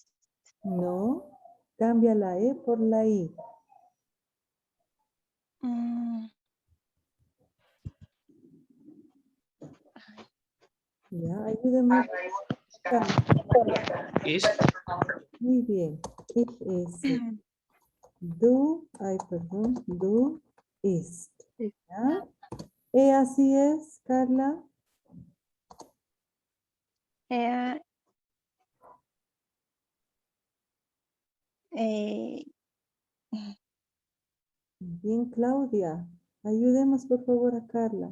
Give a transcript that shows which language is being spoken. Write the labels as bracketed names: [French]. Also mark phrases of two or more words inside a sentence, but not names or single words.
[Spanish] no, cambia la E por la I. Ya, ayúdenme. Ist. Muy bien. [German] Ich esse. Du, ay, perdón, du ist. [Spanish] ¿Ya? Así es, Carla. Er, eh, Bien, Claudia. Ayudemos por favor a Carla.